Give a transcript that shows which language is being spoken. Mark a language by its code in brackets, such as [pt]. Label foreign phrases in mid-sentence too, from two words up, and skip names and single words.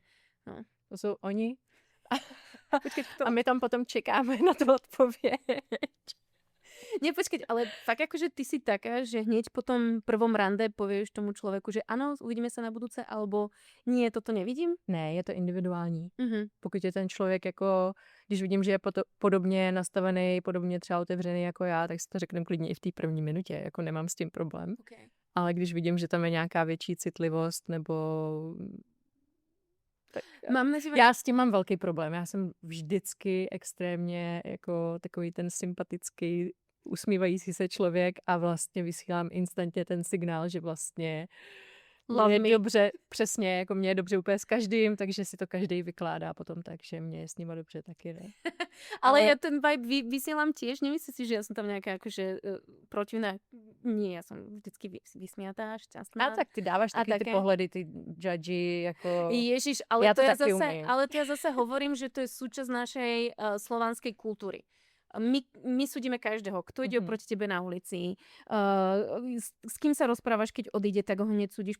[sk] No. To sú oni. [cs] A my tam potom čekáme na tú odpověď. [sk] Nie, počkať, ale fakt akože ty si taká, že hneď po tom prvom rande povieš tomu človeku, že ano, uvidíme sa na budúce, alebo nie, toto nevidím? [cs] Ne, je to individuální. Pokud je ten člověk jako, když vidím, že je podobně nastavený, podobně třeba otevřený jako já, tak si to řeknem klidně i v té první minutě, jako nemám s tím problém. Okay. Ale když vidím, že tam je nějaká větší citlivost, nebo... Tak já s tím mám velký problém. Já jsem vždycky extrémně jako takový ten sympatický, usmívající se člověk a vlastně vysílám instantně ten signál, že vlastně mě dobře, přesně, jako mě je dobře úplně s každým, takže si to každý vykládá potom tak, že mě je s nima dobře taky, ne? [sk] Ale ja ten vibe vysielam tiež, nemyslíš si, že ja som tam nejaká akože protivná? Nie, ja som vždycky vysmiatá, šťastná. [cs] A tak ty dávaš taky ty pohledy, ty judgy, jako... [sk] Ježiš, ale to ja zase hovorím, že to je súčasť našej slovanskej kultúry. My súdime každého, kto ide oproti tebe na ulici, s kým sa rozprávaš, keď odíde, tak ho hneď súdiš.